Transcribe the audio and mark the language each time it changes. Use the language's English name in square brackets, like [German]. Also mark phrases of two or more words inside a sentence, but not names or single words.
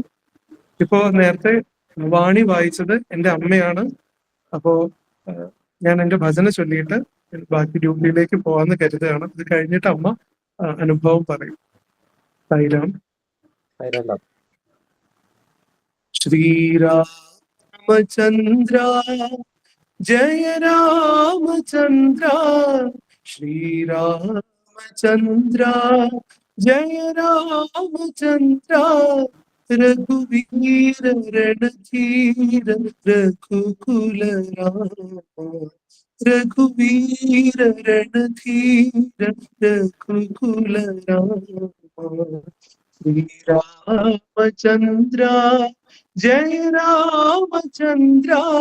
[Malayalam] ഇപ്പോ നേരത്തെ വാണി വായിച്ചത് എൻ്റെ അമ്മയാണ്. അപ്പോ ഞാൻ എൻ്റെ ഭജന ചൊല്ലിയിട്ട് ബാക്കി ഡ്യൂട്ടിയിലേക്ക് പോവാന്ന് കരുതുകയാണ്. അത് കഴിഞ്ഞിട്ട് അമ്മ അനുഭവം പറയും. സായിരാം. ശ്രീരാം [Hindi] जय रामचंद्र श्रीरामचंद्र जय रामचंद्र रघुवीर रणधीर रघुकुल राम रघुवीर रणधीर रघुकुल राम श्री रामचंद्र जय रामचंद्र